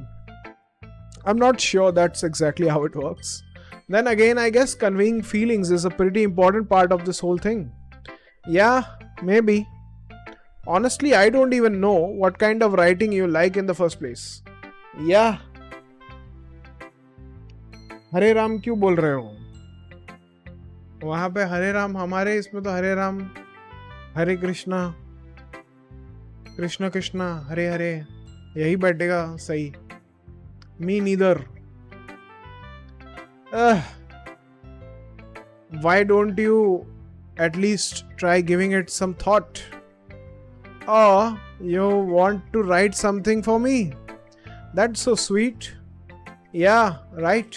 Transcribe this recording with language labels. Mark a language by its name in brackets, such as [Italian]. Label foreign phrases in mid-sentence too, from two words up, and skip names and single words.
[English] I'm not sure that's exactly how it works. Then again, I guess conveying feelings is a pretty important part of this whole thing. Yeah, maybe. Honestly, I don't even know what kind of writing you like in the first place. Yeah. [Hindi] हरे राम क्यों बोल रहे हो? वहाँ पे हरे राम, हमारे इसमें तो हरे राम हरे कृष्णा कृष्णा कृष्णा हरे हरे, यही बैठेगा सही. [English] me neither. Why don't you at least try giving it some thought? Or you want to write something for me? That's so sweet. Yeah, right.